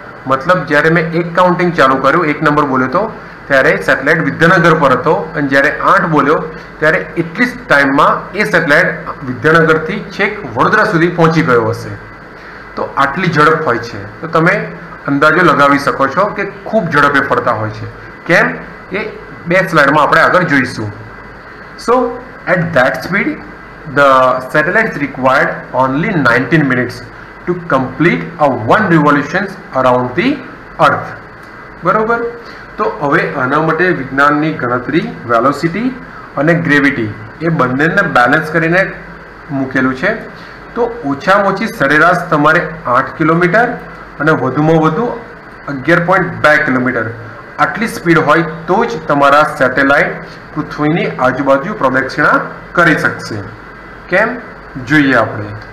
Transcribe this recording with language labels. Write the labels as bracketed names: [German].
[Gujarati] મતલબ જ્યારે મેં એક કાઉન્ટિંગ ચાલુ કર્યું, એક નંબર બોલ્યો તો ત્યારે સેટેલાઇટ વિદ્યાનગર પર હતો, અને જ્યારે 8 બોલ્યો ત્યારે એટલી જ ટાઈમમાં એ સેટેલાઇટ વિદ્યાનગરથી છેક વડોદરા સુધી પહોંચી ગયો હશે. તો આટલી ઝડપ હોય છે. તો તમે અંદાજો લગાવી શકો છો કે ખૂબ ઝડપે ફરતા હોય છે. કેમ? એ બે સ્લાઇડમાં આપણે આગળ જોઈશું. [English] So at that speed the satellites required only 19 minutes to complete a one revolution around the earth. [Gujarati] બરોબર? તો હવે આના માટે વિજ્ઞાનની ગણતરી વેલોસિટી અને ગ્રેવિટી એ બંનેને બેલેન્સ કરીને મૂકેલું છે. તો ઓછામાં ઓછી સરેરાશ તમારે 8 કિલોમીટર અને વધુમાં વધુ 11.2 કિલોમીટર આટલી સ્પીડ હોય તો જ તમારા સેટેલાઇટ પૃથ્વીની આજુબાજુ પ્રદક્ષિણા કરી શકશે. કેમ? જોઈએ આપણે.